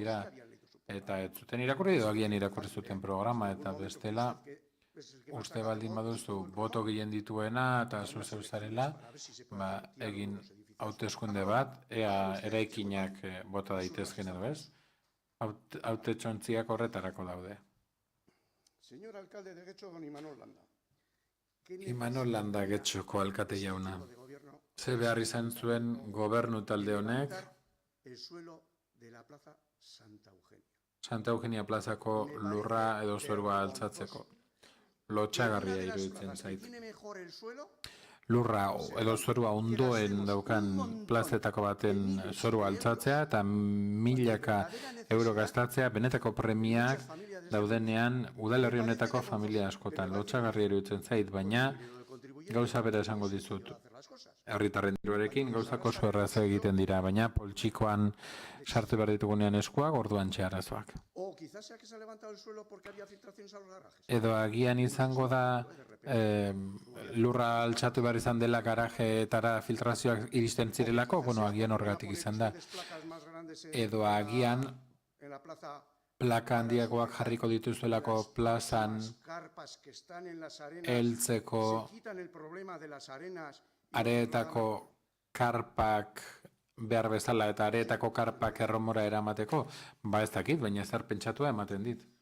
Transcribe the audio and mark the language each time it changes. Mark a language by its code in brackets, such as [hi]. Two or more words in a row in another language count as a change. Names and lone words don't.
[eu] Eta ez zuten irakurri edo agian irakurri zuten programa eta bestela uste baldin baduzu boto gehien dituena eta zu zeu zarela, egin hauteskunde bat, ea eraikinak bota daitezken edo ez, hautetxontziak horretarako daude. [es] Señor alcalde de Getxo, don Imanol Landa. [eu] Imanol Landa Getxoko alkate jauna. Ze behar izan zuen gobernu talde honek [es] El suelo de la plaza Santa Eugenia. [eu] Santa Eugenia plazako lurra edo zorua altzatzeko. Lotxagarria iruditzen zait. [es] ¿Tiene mejor el suelo? [eu] Lurra edo zorua ondoen daukan plazetako baten zorua altzatzea eta milaka euro gastatzea benetako premiak daudenean udalerri honetako familia askotan. Lotxagarria iruditzen zait, baina gauza bera esango dizut. Herritarren diruarekin gauzak oso erraza egiten dira, baina poltsikoan sartu behar ditugunean eskuak orduan arazoak. [es] O quizás sea que se ha levantado el suelo porque había filtraciones a los garajes. [eu] Edo agian izango da lurra altxatu behar izan dela garajeetara filtrazioak iristen zirelako, agian horregatik izan da. Edo agian plaka handiagoak jarriko dituzuelako plazan heltzeko areetako karpak behar bezala eta areetako karpak erromora eramateko, ez dakit, baina zer pentsatua ematen dit.